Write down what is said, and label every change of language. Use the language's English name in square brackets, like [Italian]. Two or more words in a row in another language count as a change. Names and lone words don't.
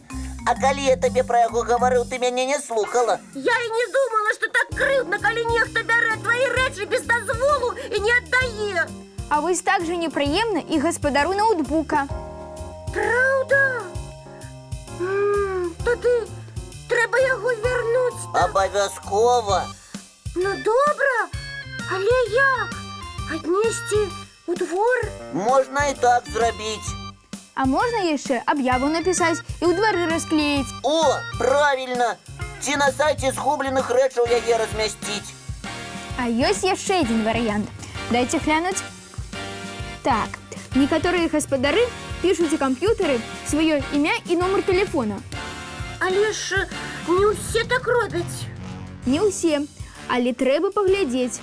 [Belarusian] А калі я табе пра яго гаварыў, ты мяне не слухала. Я і не думала, што так крыўдна, калі нехта бярэ твае рэчы без дазволу і не аддае. А вось так жа непрыемна і гаспадару ноутбука. Праўда? [Ukrainian] туди. Треба його вернути. Обов'язково. Ну, добре, але як? Отнести у двор? Можна і так зробити. А можна ще об'яву написати і у двері розклеїти. [Belarusian] О, правильно! Ці на сайті згублених речей яе розмістити. А ёсць яшчэ один варыянт. Дайце глянуць. Так, некаторыя гаспадары пішуць у камп'ютары сваё імя і нумар тэлефона. Але ж не ўсе так робяць. Не ўсе, але трэба паглядзець.